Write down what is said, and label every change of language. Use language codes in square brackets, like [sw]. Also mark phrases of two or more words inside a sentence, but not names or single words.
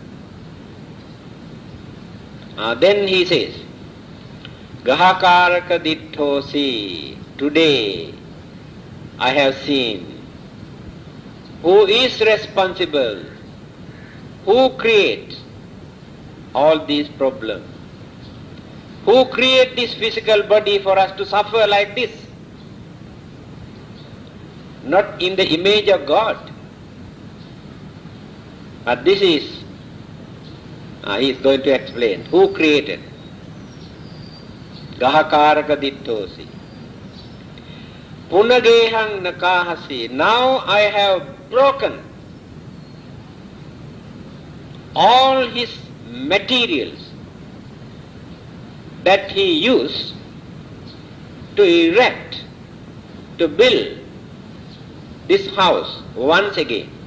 [en] Then he says, [pi] Gahakaraka ditthosi, [en] today I have seen who is responsible, who creates all these problems, who create this physical body for us to suffer like this. Not in the image of God. But this is, he is going to explain, who created. [pi] Gahakaraka ditthosi. Punagehang nakahasi. [en] Now I have broken all his materials that he used to erect, to build this house once again.